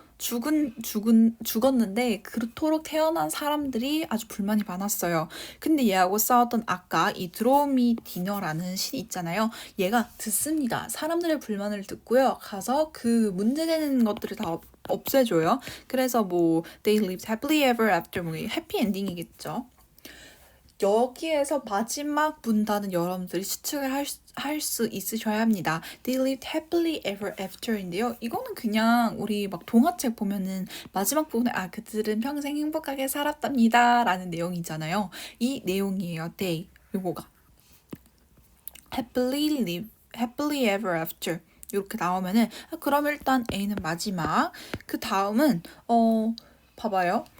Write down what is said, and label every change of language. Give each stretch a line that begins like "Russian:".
Korean: 죽었는데 그토록 태어난 사람들이 아주 불만이 많았어요. 근데 얘하고 싸웠던 아까 이 드로미 디너라는 신이 있잖아요. 얘가 듣습니다. 사람들의 불만을 듣고요. 가서 그 문제되는 것들을 다 없애줘요. 그래서
English: they lived happily ever after,
Korean: 해피 엔딩이겠죠. 여기에서 마지막 문단은 여러분들이 추측을 할 수 있으셔야 합니다.
English: They lived happily ever after인데요.
Korean: 이거는 그냥 우리 동화책 보면은 마지막 부분에 그들은 평생 행복하게 살았답니다 라는 내용이잖아요. 이 내용이에요. They, 요거가
English: happily ever after
Korean: 이렇게 나오면은 그럼 일단 A는 마지막, 그 다음은 봐봐요.